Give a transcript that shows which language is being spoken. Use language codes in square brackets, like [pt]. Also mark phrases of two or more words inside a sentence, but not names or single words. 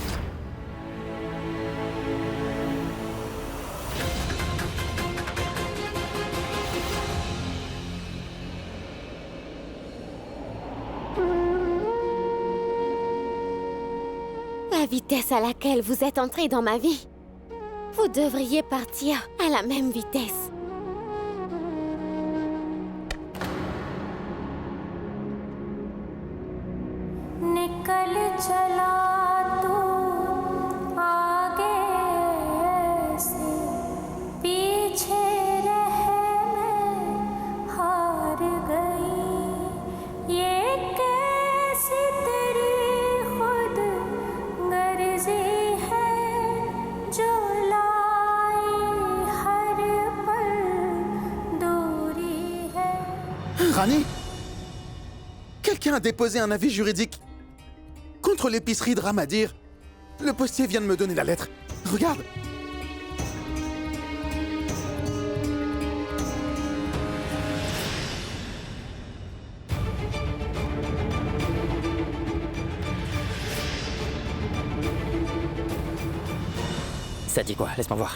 [fr] La vitesse à laquelle vous êtes entré dans ma vie, vous devriez partir à la même vitesse. [hi] निकल चला तू आगे ऐसे पीछे रह मैं हार गई ये कैसी तेरी खुद गर्जी है जो लाई हर पल दूरी है। [fr] Rani? Quelqu'un a déposé un avis juridique contre l'épicerie de Ramadir. Le postier vient de me donner la lettre. Regarde. Ça dit quoi? Laisse-moi voir.